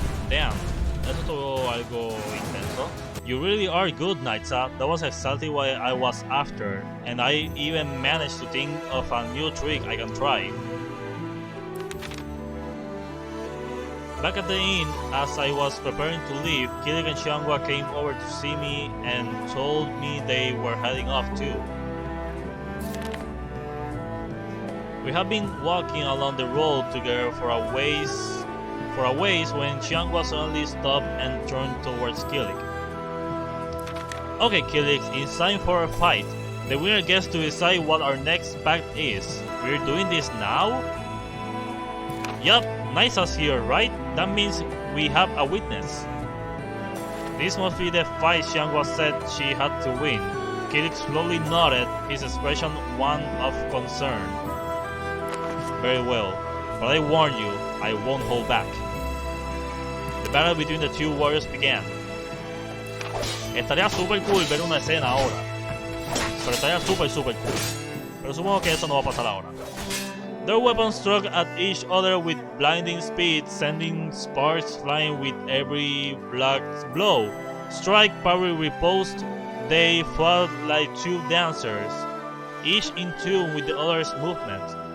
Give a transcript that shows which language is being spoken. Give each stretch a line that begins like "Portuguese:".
Spanish: Damn, eso estuvo algo intenso.
English: You really are good, Naitsa. That was exactly what I was after, and I even managed to think of a new trick I can try. Back at the inn, as I was preparing to leave, Kilik and Xianghua came over to see me and told me they were heading off too. We had been walking along the road together for a ways when Xianghua suddenly stopped and turned towards Kilik. Okay, Kilik, it's time for a fight. The winner gets to decide what our next pact is. We're doing this now? Yup, Naitsa's here, right? That means we have a witness. This must be the fight Xianghua said she had to win. Kilik slowly nodded, his expression one of concern. Very well, but I warn you, I won't hold back. The battle between the two warriors began.
Spanish: Estaría super cool ver una escena ahora. Pero estaría super cool. Pero supongo que eso no va a pasar ahora.
English: Their weapons struck at each other with blinding speed, sending sparks flying with every blow. Strike, parry, riposte, they fought like two dancers, each in tune with the other's movements.